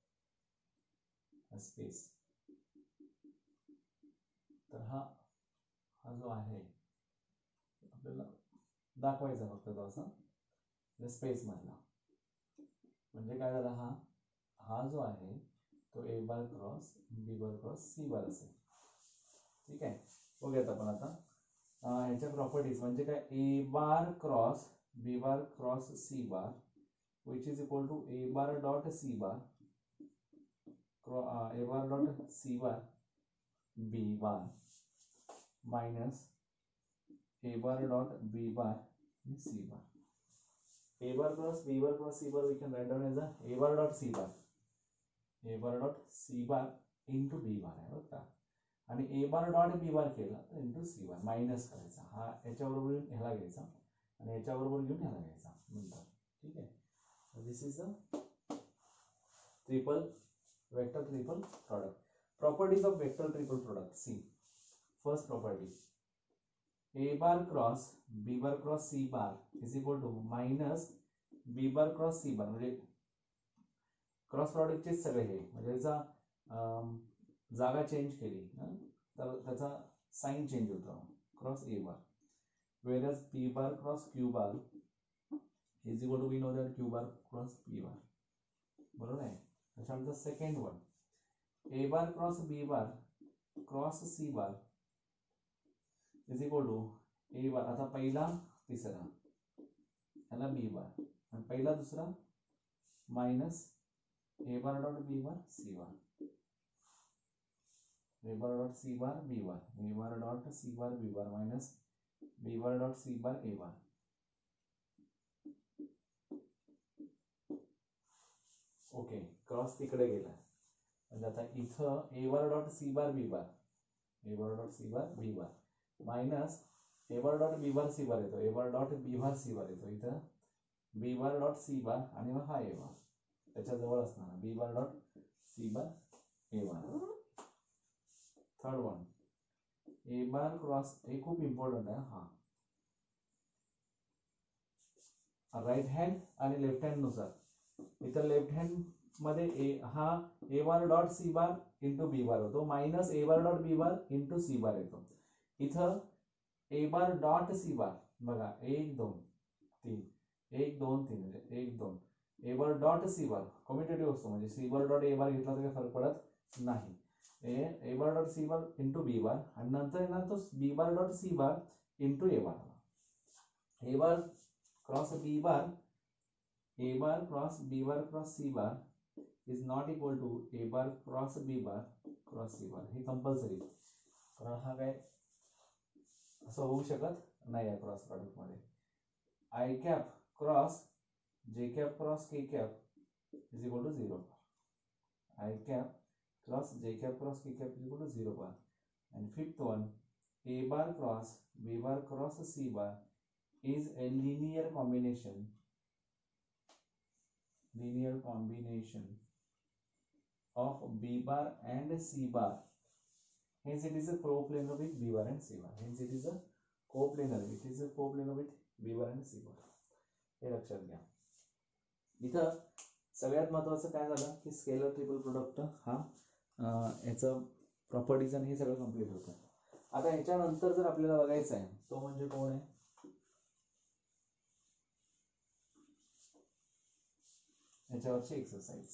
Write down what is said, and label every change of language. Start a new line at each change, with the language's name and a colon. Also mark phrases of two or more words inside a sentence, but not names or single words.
Marathi: स्पेस तर हा जो आहे आपल्याला दाखवायचा फक्त तो असा स्पेस मधला म्हणजे काय झाला हा जो आहे तो
English: A bar cross B bar cross C bar
Marathi: असेल ठीक आहे बघूयात आपण आता ह्याच्या प्रॉपर्टीज म्हणजे काय
English: A bar cross B bar cross C bar which is equal to A bar dot C bar A bar dot C bar B bar minus a bar dot b bar is c bar. A bar cross b bar cross c bar we can write down as a bar dot c bar. A bar dot c bar into b bar
Marathi: आहे बघा.
English: आणि a bar dot b bar
Marathi: केला तर
English: into c bar मायनस करायचा.
Marathi: हा याच्याबरोबर घेऊन ह्याला घ्यायचा आणि याच्याबरोबर घेऊन ह्याला घ्यायचा नंतर. ठीक आहे.
English: this is a triple vector triple product. Properties of vector triple product. See, first property, a bar cross b bar cross c bar is equal to minus b bar cross c bar.
Marathi: म्हणजे क्रॉस प्रॉडक्टचे सगळे हे म्हणजे त्याचा जागा चेंज केली तर त्याचा साइन चेंज होतो
English: cross a bar, whereas p bar cross q bar is equal to, we know that q bar cross p bar.
Marathi: बरोबर आहे. त्याच्यानंतर
English: second one, a bar cross b bar cross c bar is equal to a bar.
Marathi: आता पहिला तिसरा याला
English: b bar
Marathi: आणि पहिला दुसरा
English: मायनस a bar dot b bar c bar, a bar dot c bar b bar, a bar dot c bar b bar minus b bar dot c bar a bar. okay, cross
Marathi: तिकडे गेला म्हणजे आता इथं
English: a bar dot c bar b bar, a bar dot c bar b bar मायनस a bar dot b bar c bar येतो, a bar dot b bar c bar येतो. इथं b bar dot c bar
Marathi: आणि मग हा
English: a bar
Marathi: त्याच्या जवळ असणार
English: b bar dot c bar a bar. third one, a bar cross,
Marathi: हे खूप इम्पॉर्टंट आहे हा,
English: right hand
Marathi: आणि
English: left hand
Marathi: नुसार.
English: इथं left hand
Marathi: मध्ये हा
English: a bar dot c bar into b bar होतो minus a bar dot b bar into c bar येतो. इथं a bar dot c bar बघा 1 2 3 1 2 3 म्हणजे 1 2, a bar dot c bar कम्युटेटिव्ह
Marathi: असतो म्हणजे
English: c bar dot a bar
Marathi: घेतला तर काही फरक पडत नाही.
English: a bar dot c bar into b bar
Marathi: आणि नंतर येणार तो
English: b bar dot c bar into a bar. a bar क्रॉस b bar, a bar cross b bar cross c bar is not equal to a bar cross b bar cross c bar.
Marathi: हे कंपल्सरी, कारण हा काय असं होऊ शकत नाही आहे
English: cross product
Marathi: मध्ये.
English: i cap cross j cap cross k cap is equal to 0. i cap cross j cap cross k cap is equal to 0 bar. And fifth one, a bar cross b bar cross c bar is a linear combination of b bar and c bar. Hence it is a coplanar with b bar and c bar. Hence it is a coplanar. It is a coplanar with b bar and c bar.
Marathi: हे लक्षात घ्या. इथं सगळ्यात महत्त्वाचं काय झालं की
English: scalar triple product
Marathi: हा याचं प्रॉपर्टीज आणि हे सगळं कंप्लीट होतं. आता ह्याच्यानंतर जर आपल्याला बघायचं आहे तो म्हणजे कोण आहे, याच्यावरची एक्सरसाइज.